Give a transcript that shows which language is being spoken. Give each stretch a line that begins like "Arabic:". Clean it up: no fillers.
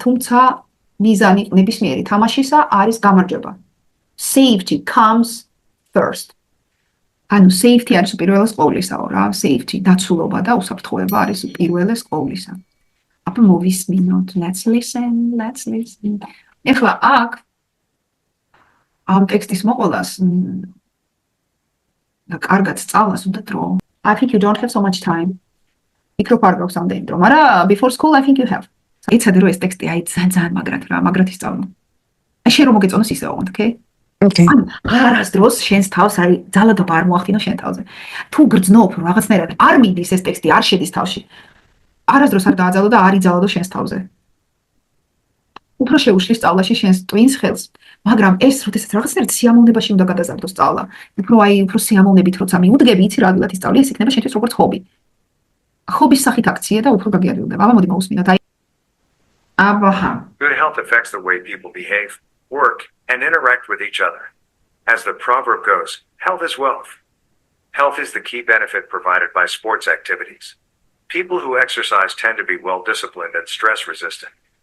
Georgian: თუმცა მიზანი ნებისმიერი თამაშისა არის გამარჯვება.
English: Safety comes first.
Georgian: ანუ safety არის უპირველეს ყოვლისაო რა, safety, დაცულობა და უსაფრთხოება არის უპირველეს ყოვლისა. Ապա მოვისმინოთ,
English: let's listen.
Georgian: ეხლა აქ ამ ტექსტის მოყოლას და კარგად სწავლას უნდა დრო.
English: I think you don't have so much time.
Georgian: იქ რო არ გაქვს ამდენი დრო, მაგრამ
English: before school I think you have.
Georgian: იცადე რომ ეს ტექსტი აი ძალიან მაგრად ისწავლო. აი შენ რომ მოგეწონოს ისე ვაღოთ,
English: okay? Okay.
Georgian: არასდროს შენს თავს არის ძალადობა არ მოახდინო შენ თავზე. თუ გრძნობ რომ რაღაცნაირად არ მიდის ეს ტექსტი, არ შედის თავში. არასდროს არ დააძალო და არ იძალადო შენს თავზე. უფრო შეუშლის სწავლაში შენს ტვინს ხელს, მაგრამ ეს როდესაც რაღაცნაირად სიამოვნებაში უნდა გადაზარდო სწავლა. უფრო სიამოვნებით როცა მიუდგები, იცი რა ადგილად ისწავლი, ეს იქნება შენთვის როგორც ჰობი. ჰობის სახით აქცია და უფრო გაგიარულდება. აბა მოდი მოვუსმინოთ.
English: Good health affects the way people behave, work, and interact with each other. As the proverb goes, health is wealth. Health is the key benefit provided by sports activities. People who exercise tend to be well-disciplined and stress-resistant.